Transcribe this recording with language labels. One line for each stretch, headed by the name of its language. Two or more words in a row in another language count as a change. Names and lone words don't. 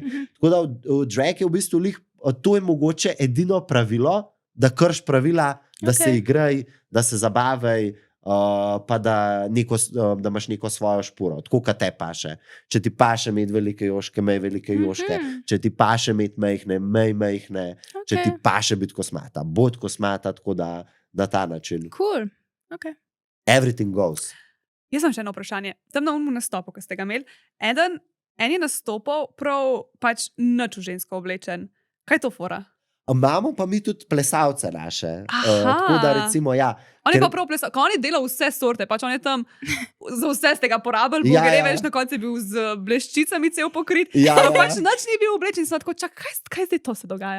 Slovenian: Tako da v drag je v bistvu to je mogoče edino pravilo, da krš pravila, da se igraj, da se zabavaj, pa da imaš neko svojo špuro, tako kot te paše. Če ti paše imeti velike joške, imej velike joške. Če ti paše imeti majhne, imej majhne. Če ti paše biti kosmata, bod kosmata, tako da na ta način.
English: Cool. Okay. Everything goes.
Slovenian: Jaz sem še eno vprašanje. Tam na unmu nastopu, ki ste ga imeli, en je nastopal prav pač nič v žensko oblečen. Kaj je to fora? Imamo pa mi tudi plesalce naše. Tako da recimo, ja. On je pa prav plesal, on je delal vse sorte, pač on je tam za vse z tega porabil, bo gre več, na koncu je bil z bleščicami cel pokrit, pač nič ni bil oblečen, sem tako, kaj zdaj to se dogaja?